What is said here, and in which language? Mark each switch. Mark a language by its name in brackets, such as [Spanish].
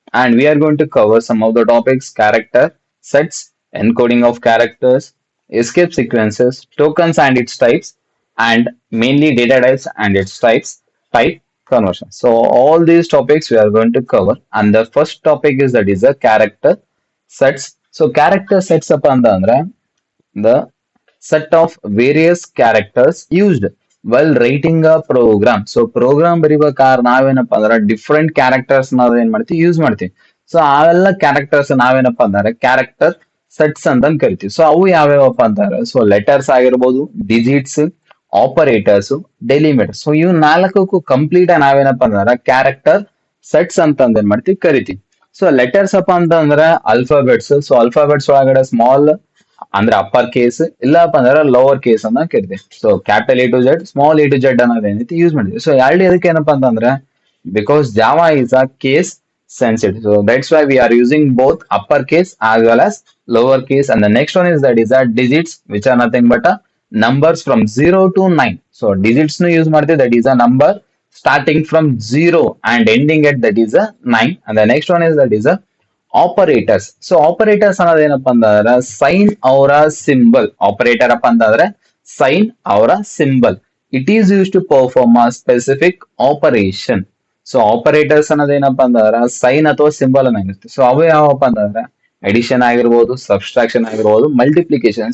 [English] And we are going to cover some of the topics, character, sets, encoding of characters, escape sequences, tokens and its types, and mainly data types and its types, type conversion. So all these topics we are going to cover, and the first topic is that is a character sets. So character sets up on the set of various characters used while writing a program. [Kannada] So program ಬರಿಬೇಕಾದ್ರೆ ನಾವೇನಪ್ಪ ಅಂದ್ರೆ different characters ನಾವ್ ಏನ್ ಮಾಡ್ತೀವಿ use ಮಾಡ್ತೀವಿ. So ಅವೆಲ್ಲ characters ನಾವೇನಪ್ಪ ಅಂದ್ರೆ character sets ಅಂತ ಕರಿತೀವಿ. ಸೊ ಅವು ಯಾವ್ಯಾವಪ್ಪ ಅಂತಾರೆ, ಸೊ ಲೆಟರ್ಸ್ ಆಗಿರ್ಬೋದು, ಡಿಜಿಟ್ಸ್, ಆಪರೇಟರ್ಸ್, ಡೆಲಿಮಿಟರ್ಸ್. ಸೊ ಇವು ನಾಲ್ಕಕ್ಕೂ ಕಂಪ್ಲೀಟ್ ನಾವೇನಪ್ಪ ಅಂದ್ರೆ ಕ್ಯಾರೆಕ್ಟರ್ ಸೆಟ್ಸ್ ಅಂತ ಏನ್ ಮಾಡ್ತೀವಿ ಕರಿತೀವಿ. ಸೊ ಲೆಟರ್ಸ್ ಅಪ್ಪ ಅಂತಂದ್ರೆ ಅಲ್ಫಾಬೆಟ್ಸ್. ಸೊ ಅಲ್ಫಾಬೆಟ್ಸ್ ಒಳಗಡೆ ಸ್ಮಾಲ್ ಅಂದ್ರೆ ಅಪ್ಪರ್ ಕೇಸ್, ಇಲ್ಲಪ್ಪ ಅಂದ್ರೆ ಲೋವರ್ ಕೇಸ್ ಅನ್ನ ಕರಿತೀವಿ. So capital A to Z, small A to Z ಅನ್ನೋದು ಏನೈತಿ ಯೂಸ್ ಮಾಡಿದ್ವಿ. ಸೊ ಎರಡು ಇದಕ್ಕೆ ಏನಪ್ಪಾ ಅಂತಂದ್ರೆ [English] Because Java is a case sensitive. So that's why we are using both uppercase as well as lowercase. And the next one is that is a digits, which are nothing but a numbers from 0 to 9. So digits [Kannada] nu use ಮಾಡ್ತೀವಿ, [English] that is a number starting from 0 and ending at that is a 9. And the next one is that is a operators. [Kannada] So operators ಅನ್ನೋದು ಏನಪ್ಪಾ ಅಂತಂದ್ರೆ sign ಅವರ symbol. Operator ಅಪ್ಪ ಅಂತಂದ್ರೆ sign ಅವರ symbol. [English] It is use to perform a specific operation. [Kannada] So operators ಅನ್ನೋದು ಏನಪ್ಪಾ ಅಂತಂದ್ರೆ ಸೈನ್ ಅಥವಾ ಸಿಂಬಲ್ ಅನ್ನಿರುತ್ತೆ. ಸೊ ಅವು ಯಾವಪ್ಪ ಅಂತಂದ್ರೆ ಎಡಿಷನ್ ಆಗಿರ್ಬೋದು, ಸಬ್ಸ್ಟ್ರಾಕ್ಷನ್ ಆಗಿರ್ಬೋದು, ಮಲ್ಟಿಪ್ಲಿಕೇಶನ್.